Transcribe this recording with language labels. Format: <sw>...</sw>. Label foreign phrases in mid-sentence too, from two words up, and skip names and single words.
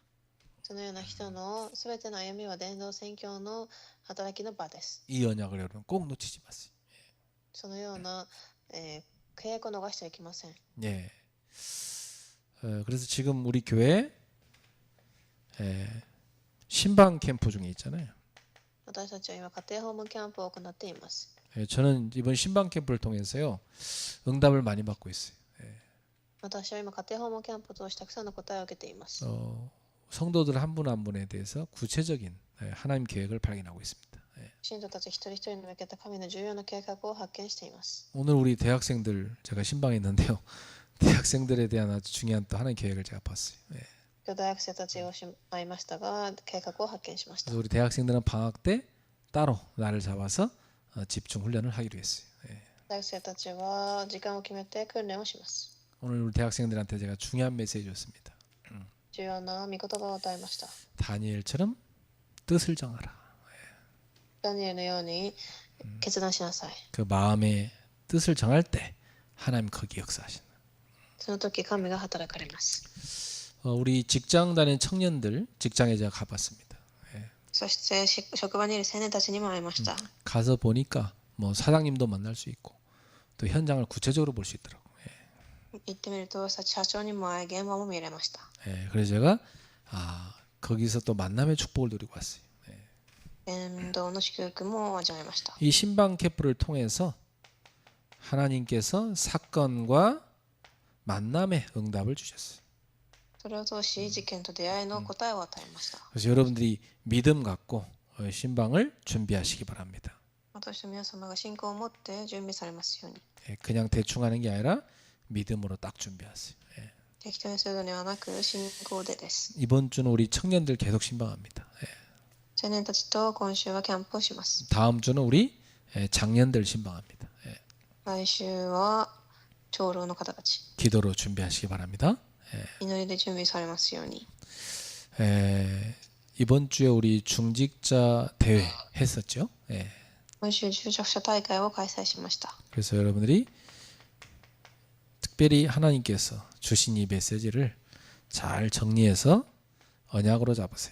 <ja>そのような人のすべての歩みは伝道宣教の働きの場です。</ja> <ko>이 언약을 여러분 꼭 놓치지 마세요.</ko> <ja>そのような、契約を逃してはいけません。</ja> <ko>예. 그래서 지금 우리 교회 신방 캠프 중에 있잖아요.</ko> <ja>私たちは今家庭訪問キャンプを行っています。</ja> <ko>저는 이번 신방 캠프를 통해서요 응답을 많이 받고 있어요.</ko> <ja>私は今家庭訪問キャンプを通してたくさんの答えを受けています。</ja> <ko>성도들 한 분 한 분에 대해서 구체적인 하나님 계획을 발견하고 있습니다.</ko> <ja>信徒たち一人一人に向けた神の重要な計画を発見しています。</ja> <ko>오늘 우리 대학생들 제가 신방에 있는데요. 대학생들에 대한 아주 중요한 또 하나의 계획을 제가 봤어요.</ko> <ja>今日大学生たちを会いましたが計画を発見しました。</ja> <ko>그래서 우리 대학생들은 방학 때 따로 날을 잡아서 집중 훈련을 하기로 했어요.</ko> <ja>大学生たちは時間を決めて訓練をします。</ja> <ko>오늘 우리 대학생들한테 제가 중요한 메시지 줬습니다.</ko> <ja>重要な御言葉を与えました。</ja> <ko>다니엘처럼 뜻을 정하라.</ko> <ja>ダニエルのように決断しなさい。</ja> <ko>그 마음의 뜻을 정할 때 하나님 거기 역사하신다.</ko> <ja>その時神が働かれます。</ja> <ko>우리 직장 다니는 청년들 직장에 제가 가봤습니다.</ko> <ja>そして職場にいる青年たちにも会いました。</ja> <ko>가서 보니까 뭐 사장님도 만날 수 있고 또 현장을 구체적으로 볼 수 있더라고.</ko> <ja>行ってみると社長にも会い現場も見れました。</ja> <ko>그래서 제가 거기서 또 만남의 축복을 누리고 왔어요.</ko> <ja>伝道の祝福も味わいました。</ja> <ko>이 신방 캠프를 통해서 하나님께서 사건과 만남의 응답을 주셨어요.</ko> <ja>それを通し事件と出会いの答えを与えました。</ja> <ko>그래서 여러분들이 믿음 갖고 신방을 준비하시기 바랍니다.</ko> <ja>私と皆様が信仰を持って準備されますように。</ja> <ko>그냥 대충 하는 게 아니라 믿음으로 딱 준비하세요.</ko> <ja>適当にするのではなく信仰でです。</ja> <ko>이번 주는 우리 청년들 계속 신방합니다.</ko> <ja>青年たちと今週はキャンプをします。</ja> <ko>다음 주는 우리 장년들 신방합니다.</ko> <ja>来週は長老の方たち。</ja> <ko>기도로 준비하시기 바랍니다.</ko> <ja>祈りで準備されますように。</ja> <ko>이번 주에 우리 중직자 대회 했었죠.</ko> <ja>今週中着者大会を開催しました。</ja> <ko>그래서 여러분들이 특별히 하나님께서 주신 이 메시지를 잘 정리해서 언약으로 잡으세요.</ko>